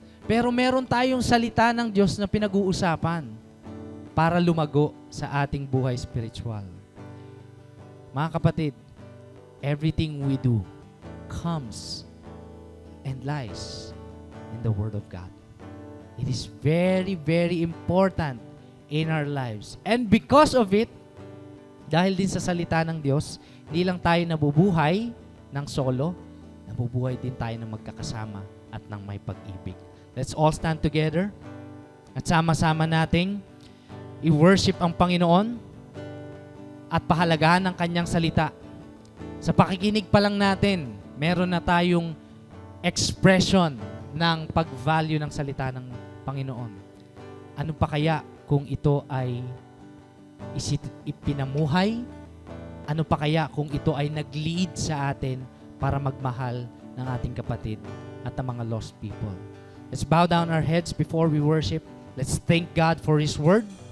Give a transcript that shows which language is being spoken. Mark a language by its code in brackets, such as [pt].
[tl] Pero meron tayong salita ng Diyos na pinag-uusapan para lumago sa ating buhay spiritual. Mga kapatid, [en] everything we do comes and lies in the Word of God. It is very, very important in our lives. And because of it, [tl] dahil din sa salita ng Diyos, hindi lang tayo nabubuhay ng solo, nabubuhay din tayo ng magkakasama at ng may pag-ibig. [en] Let's all stand together [tl] at sama-sama nating i-worship ang Panginoon at pahalagahan ang Kanyang salita. Sa pakikinig pa lang natin, meron na tayong expression ng pag-value ng salita ng Panginoon. Ano pa kaya kung ito ay ipinamuhay? Ano pa kaya kung ito ay nag-lead sa atin para magmahal ng ating kapatid at ng mga lost people? [en] Let's bow down our heads before we worship. Let's thank God for His Word.